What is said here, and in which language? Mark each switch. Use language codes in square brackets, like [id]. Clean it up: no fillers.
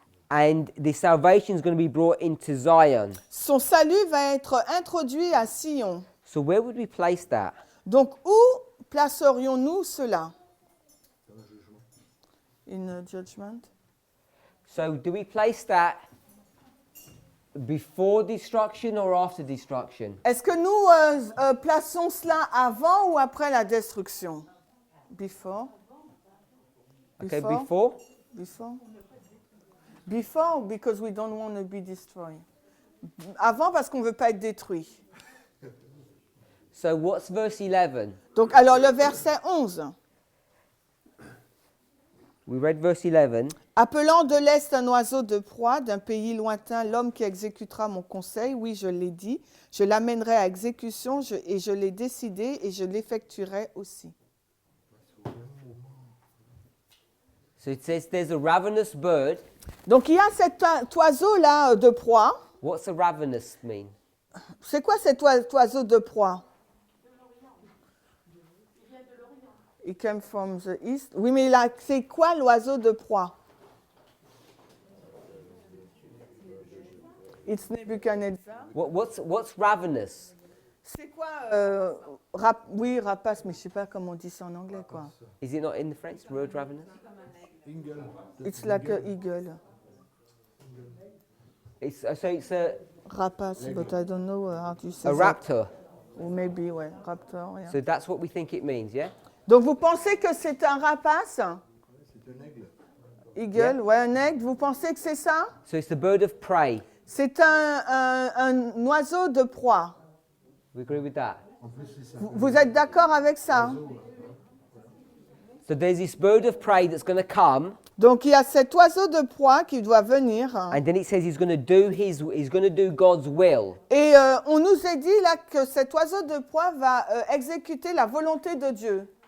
[en] and the salvation is going to be brought into Zion. [fr] Son salut va être introduit à Sion. [en] So where would we place that? [fr] Donc, où placerions-nous cela? [en] In judgment. So do we place that before destruction or after destruction? [fr] Est-ce que nous plaçons cela avant ou après la destruction? [en] Before. Okay, before? Before. Before, because we don't want to be destroyed. [fr] Avant, parce qu'on ne veut pas être détruit. [en] So what's verse 11? [fr] Donc, alors le verset 11. [en] We read verse 11. [fr] Appelant de l'Est un oiseau de proie, d'un pays lointain, l'homme qui exécutera mon conseil, oui, je l'ai dit, je l'amènerai à exécution et je l'ai décidé et je l'effectuerai aussi. [en] So it says there's a ravenous bird. [fr] Donc, il y a cet oiseau-là de proie. [en] What's a ravenous mean? [fr] C'est quoi cet oiseau de proie? [en] He came from the east. [fr] Oui, mais là, c'est quoi l'oiseau de proie? [en] It's Nebuchadnezzar. What's ravenous? [fr] C'est quoi oui, rapace, mais je ne sais pas comment on dit ça en anglais, quoi. [en] Is it not in the French word ravenous? Eagle. It's like an eagle. It's a Rapace, but I don't know how to say a that. raptor. Or maybe, ouais, raptor, yeah. So that's what we think it means, yeah? [fr] Donc, vous pensez que c'est un rapace? C'est un aigle. [en] Eagle, Yeah. [fr] ouais, un aigle. Vous pensez que c'est ça? [en] So it's the bird of prey. [fr] C'est un oiseau de proie. [en] We agree with that. [fr] En plus, il s'appelle Vous êtes d'accord avec ça? [en] So there's this bird of prey that's going to come, [fr] Donc, il y a cet oiseau de proie qui doit venir. [en] and then it says he's going to do God's will. [fr] Et on nous a dit là que cet oiseau de proie va exécuter la volonté de Dieu.